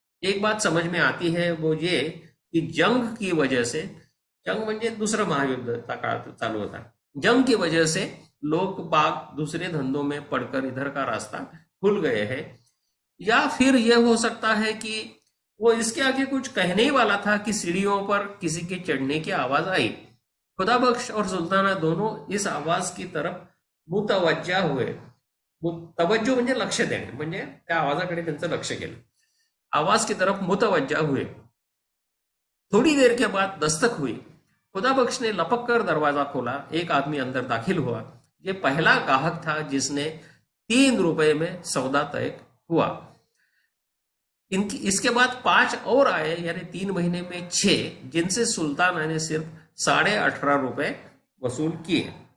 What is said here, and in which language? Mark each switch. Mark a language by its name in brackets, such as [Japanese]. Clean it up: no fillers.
[Hindi] एक बात समझ में आती है, वो ये कि जंग की वजह से, [Marathi] जंग म्हणजे दुसरं महायुद्ध चालू होता, [Hindi] जंग की वजह से लोग बाग दूसरे धंधों में पड़कर इधर का रास्ता भूल गए हैं, या फिर यह हो सकता है कि वो इसके आगे कुछ कहने ही वाला था कि सीढ़ियों पर किसी के चढ़ने की आवाज आई। खुदाबख्श और सुल्ताना दोनों इस आवाज की तरफ मुतवज्जा हुए। [Marathi] तवज्जो म्हणजे लक्ष देणे, म्हणजे त्या आवाजाकडे त्यांचं लक्ष गेलं। [Hindi] आवाज की तरफ मुतवज्जा हुए। थोड़ी देर के बाद दस्तक हुई। खुदाबख्श ने लपक कर दरवाजा खोला। एक आदमी अंदर दाखिल हुआ। ये पहला गाहक था जिसने 3 रुपए में सौदा तय हुआ। इसके बाद 5 और आए, यानी 3 महीने में 6, जिनसे सुल्ताना ने सिर्फ 18.5 रुपए वसूल किए।